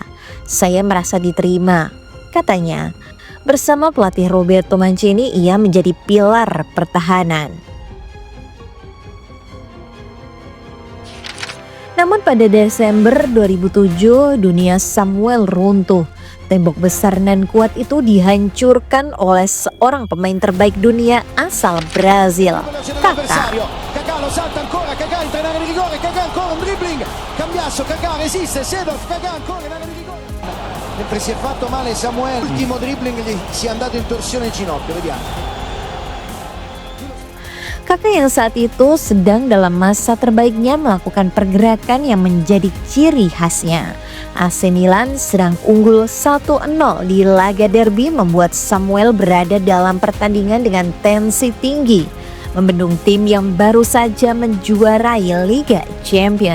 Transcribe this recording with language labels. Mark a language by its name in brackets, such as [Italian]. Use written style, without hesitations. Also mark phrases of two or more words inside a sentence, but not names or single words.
[Indonesian] Saya merasa diterima, katanya. Bersama pelatih Roberto Mancini, ia menjadi pilar pertahanan. Namun pada Desember 2007 dunia Samuel runtuh. Tembok besar dan kuat itu dihancurkan oleh seorang pemain terbaik dunia asal Brazil, Kaká. [Italian] Mentre si è fatto male Samuel, l'ultimo dribbling gli si è andato in torsione il ginocchio, vediamo. [Indonesian] Kaká yang saat itu sedang dalam masa terbaiknya melakukan pergerakan yang menjadi ciri khasnya. AC Milan sedang unggul 1-0 di laga derby membuat Samuel berada dalam pertandingan dengan tensi tinggi, membendung tim yang baru saja menjuarai Liga Champions.